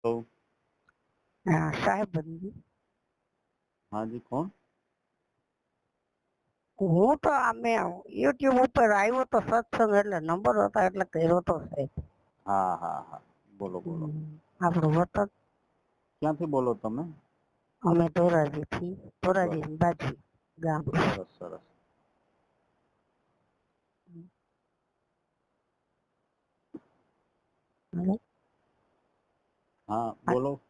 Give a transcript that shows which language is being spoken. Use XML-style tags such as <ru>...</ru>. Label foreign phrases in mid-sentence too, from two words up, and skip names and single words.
<hi>तो हाँ साहेब बंदी हाँ जी कौन?</hi> <gu>હું તો આમે યુટ્યુબ ઉપર આવ્યો તો સત્સંગ એટલે નંબર હતા એટલે કર્યો તો સાહેબ.</gu> <hi>हाँ हाँ हाँ बोलो बोलो</hi> <gu>આપણું વતન ક્યાંથી બોલો તમે? અમે ધોરાજીથી ધોરાજી બાજુ ગામ. સરસ સરસ.</gu> <hi>हाँ बोलो.</hi>